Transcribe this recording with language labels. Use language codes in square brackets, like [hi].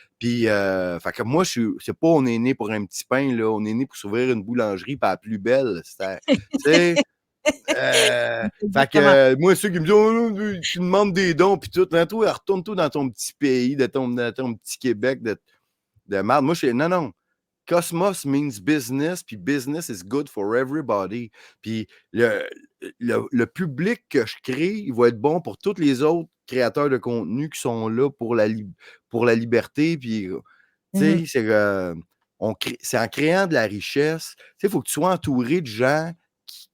[fr] Puis, fait que moi, c'est pas on est né pour un petit pain, là. On est né pour s'ouvrir une boulangerie, pas la plus belle. Tu sais, fait que Exactement. moi, ceux qui me disent oh, non, tu demandes des dons, puis tout, là, toi, retourne-toi dans ton petit pays, dans ton petit Québec de merde. Moi, je suis non. [en] Cosmos means business, [fr] puis [en] business is good for everybody. [fr] Puis le public que je crée, il va être bon pour tous les autres créateurs de contenu qui sont là pour la liberté. Puis, tu sais, c'est en créant de la richesse. Tu sais, il faut que tu sois entouré de gens qui.